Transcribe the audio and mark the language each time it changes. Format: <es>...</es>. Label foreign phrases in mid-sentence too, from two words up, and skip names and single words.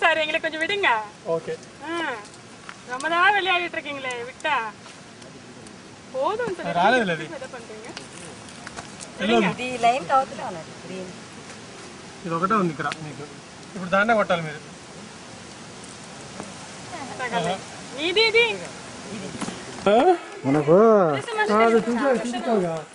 <ta>பாரு எங்களுக்கு கொஞ்சம் விடுங்க. ஓகே. ரொம்ப நாள் விளையாடிட்டு இருக்கீங்களே விட்டா போதும்.</ta> <te>రాలేదు అది.</te> <ta>என்ன பண்றீங்க?</ta> <te>ఇది లైన్ అవతల ఉన్నది గ్రీన్. ఇది ఒకటే ఉంది ఇక్కడ మీకు. ఇప్పుడు దాన్నే కొట్టాలి మీరు. ఇది మనకు అది చూసుకోగా.</te>